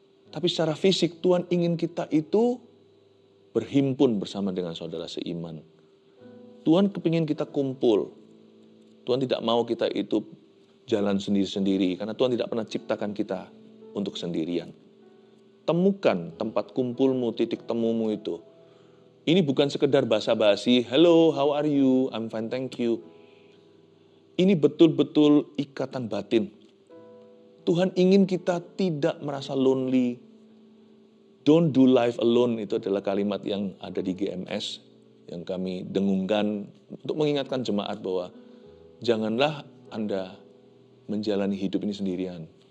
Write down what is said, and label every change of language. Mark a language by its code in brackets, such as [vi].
[id] Tapi secara fisik Tuhan ingin kita itu berhimpun bersama dengan saudara seiman. Tuhan kepingin kita kumpul. Tuhan tidak mau kita itu jalan sendiri-sendiri, karena Tuhan tidak pernah ciptakan kita untuk sendirian. Temukan tempat kumpulmu, titik temumu itu. Ini bukan sekedar basa-basi, [en] hello, how are you, I'm fine, thank you. [id] Ini betul-betul ikatan batin. Tuhan ingin kita tidak merasa lonely. [en] Don't do life alone, [id] itu adalah kalimat yang ada di GMS, yang kami dengungkan untuk mengingatkan jemaat bahwa janganlah Anda menjalani hidup ini sendirian.